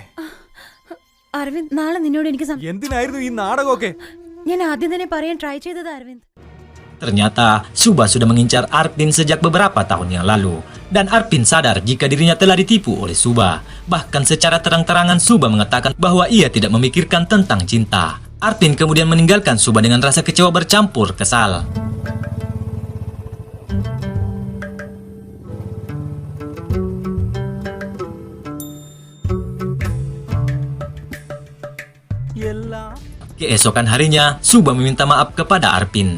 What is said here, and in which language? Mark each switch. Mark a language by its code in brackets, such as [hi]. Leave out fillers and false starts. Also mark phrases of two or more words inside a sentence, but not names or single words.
[ml] അരവിന്ദ്, നാളെ നിന്നോട് എനിക്ക് എന്തിനായിരുന്നു ഈ നാടകമൊക്കെ? ഞാൻ ആദ്യം തന്നെ പറയാൻ ട്രൈ ചെയ്തത് അരവിന്ദ്. [id] Ternyata Suba sudah mengincar Arpin sejak beberapa tahun yang lalu. Dan Arpin sadar jika dirinya telah ditipu oleh Suba. Bahkan secara terang-terangan Suba mengatakan bahwa ia tidak memikirkan tentang cinta. Arpin kemudian meninggalkan Suba dengan rasa kecewa bercampur kesal. Keesokan harinya, Suba meminta maaf kepada Arpin.